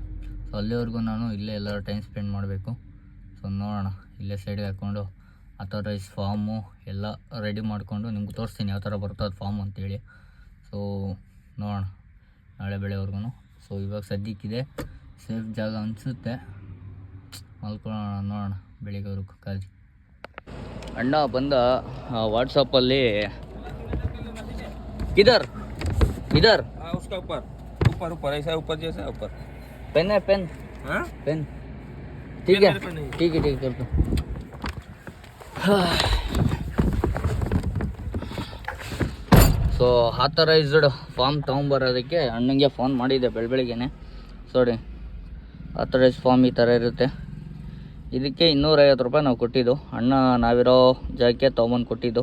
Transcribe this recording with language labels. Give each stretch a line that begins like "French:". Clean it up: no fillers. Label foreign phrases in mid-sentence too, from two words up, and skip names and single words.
Kannada: ಸೊ ಅಲ್ಲಿವರೆಗೂ ನಾನು ಇಲ್ಲೇ ಎಲ್ಲರೂ
English: time spend
Kannada: ಮಾಡಬೇಕು. ಸೊ ನೋಡೋಣ, ಇಲ್ಲೇ ಸೈಡ್ಗೆ ಹಾಕ್ಕೊಂಡು
English: authorise form
Kannada: ಎಲ್ಲ ರೆಡಿ ಮಾಡಿಕೊಂಡು ನಿಮ್ಗೆ ತೋರಿಸ್ತೀನಿ ಯಾವ ಥರ ಬರ್ತದೆ ಫಾರ್ಮ್ ಅಂತೇಳಿ. ಸೊ ನೋಡೋಣ ನಾಳೆ ಬೆಳೆವರೆಗೂ. ಸೊ ಇವಾಗ ಸದ್ಯಕ್ಕಿದೆ ಸೇಫ್ ಜಾಗ ಅನಿಸುತ್ತೆ, ಮಲ್ಕೊಳ್ಳೋಣ. ನೋಡೋಣ ಬೆಳಿಗ್ಗೆವರೆಗೂ ಕಾಳಜಿ. ಅಣ್ಣ ಬಂದ ವಾಟ್ಸಪ್ಪಲ್ಲಿ
Hindi: इधर इधर उसका ऊपर ऊपर ऊपर ऐसा ऊपर जैसा ऊपर पेन है पेन हाँ पेन ठीक है ठीक है कर दो.
Kannada: ಸೊ
English: authorised form
Kannada: ತೊಗೊಂಬರೋದಕ್ಕೆ ಅಣ್ಣಂಗೆ ಫೋನ್ ಮಾಡಿದ್ದೆ ಬೆಳಗ್ಗೆನೆ. ನೋಡಿ
English: authorise form
Kannada: ಈ ಥರ ಇರುತ್ತೆ. ಇದಕ್ಕೆ 250 ರೂಪಾಯಿ ನಾವು ಕೊಟ್ಟಿದ್ದು. ಅಣ್ಣ ನಾವಿರೋ ಜಾಗಕ್ಕೆ ತೊಗೊಂಬಂದು ಕೊಟ್ಟಿದ್ದು.